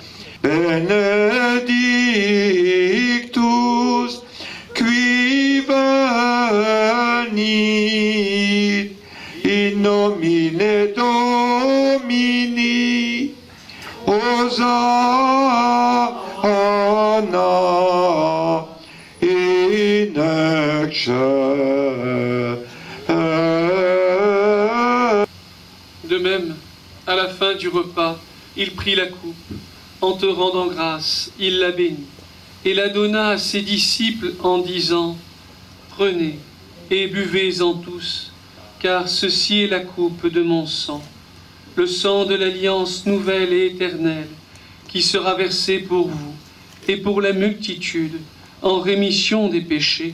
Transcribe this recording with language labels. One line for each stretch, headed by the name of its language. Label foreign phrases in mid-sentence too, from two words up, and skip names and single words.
Latin: benedictus qui venit in nomine Domini, Hosanna in excelsis.
French: De même, à la fin du repas, il prit la coupe. En te rendant grâce, il la bénit et la donna à ses disciples en disant : prenez et buvez-en tous, car ceci est la coupe de mon sang, le sang de l'alliance nouvelle et éternelle, qui sera versé pour vous et pour la multitude en rémission des péchés.